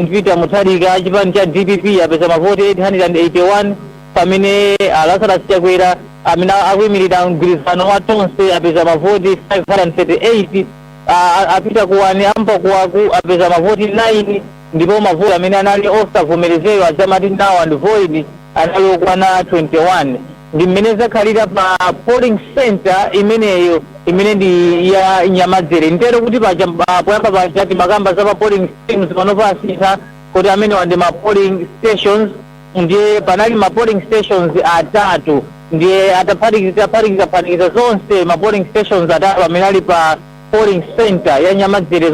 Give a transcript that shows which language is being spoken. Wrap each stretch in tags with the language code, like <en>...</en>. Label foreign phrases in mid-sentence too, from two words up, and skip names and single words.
<ny>Peter Mutharika chipani cha DPP apeza mavoti 881 pamene Lazarus Chakwera amene akuyimirira mgwirizano wa tonse apeza mavoti 538, apita kuwani ampokuwaku apeza mavoti 9, ndipo mavoti amene anali osavomerezedwa adzamati</ny> <en>now and void</en> <ny>anali okwana 21. Ndi mmene zakhalira pa</ny> <en>polling center</en> <ny>imeneyo imene ndi ya Nyamadzere. Nditero kuti poyamba pachati makamba za pa</ny> <en>polling stations</en> <ny>panopo asintha kuti amene ndi ma</ny> <en>polling stations,</en> <ny>ndiye panali ma</ny> <en>polling stations</en> <ny>atatu, ndiye ataphatikiza zonse ma</ny> <en>polling stations</en> <ny>atatu amene ali pa</ny> <en>polling center</en> <ny>ya Nyamadzere.</ny>